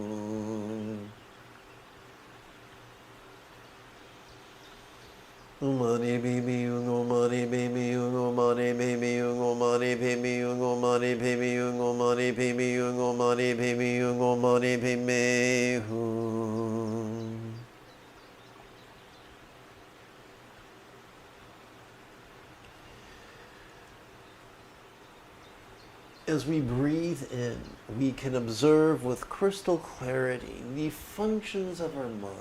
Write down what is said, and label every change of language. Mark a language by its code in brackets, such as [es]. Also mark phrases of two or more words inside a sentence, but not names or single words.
[en] Umani baby, ungomani baby, ungomani baby, ungomani baby, ungomani baby, ungomani baby, ungomani baby, ungomani baby. As we breathe in, we can observe with crystal clarity the functions of our mind.